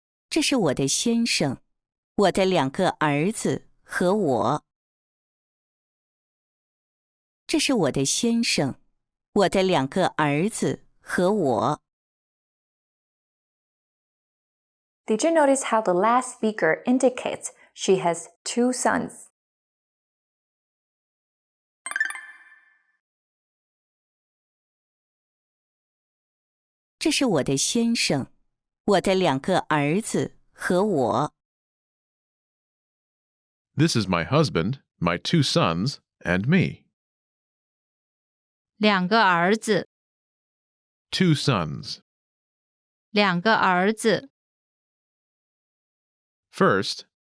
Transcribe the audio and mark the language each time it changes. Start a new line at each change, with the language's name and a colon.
Chinese: 这是我的先生，我的两个儿子和我。这是我的先生，我的两个儿子和我。
English: Did you notice how the last speaker indicates she has two sons?
Chinese: 这是我的先生，我的两个儿子和我。
English: This is my husband, my two sons, and me.
Chinese: 两个儿子，
English: Two sons.
Chinese: 两个儿子，
English: First,